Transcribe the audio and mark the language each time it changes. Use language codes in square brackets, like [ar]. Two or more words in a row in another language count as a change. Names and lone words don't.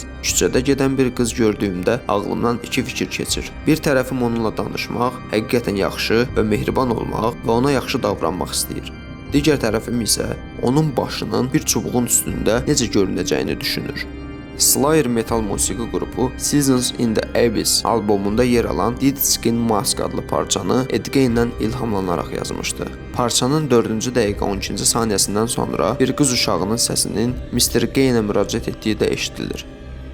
[az] Küçədə gedən bir qız gördüyümdə ağlımdan 2 fikir keçir. Bir tərəfim onunla danışmaq, həqiqətən yaxşı və mehriban olmaq və ona yaxşı davranmaq istəyir. Digər tərəfim isə onun başının bir çubuğun üstündə necə görünəcəyini düşünür. Slayer metal musiqi qrupu Seasons in the Abyss albomunda yer alan Dead Skin Mask adlı parçanı Eddie Geindən ilhamlanaraq yazmışdı. Parçanın 4-cü dəqiqə 12-ci saniyəsindən sonra bir qız uşağının səsinin Mr. Geinə müraciət etdiyi də eşidilir.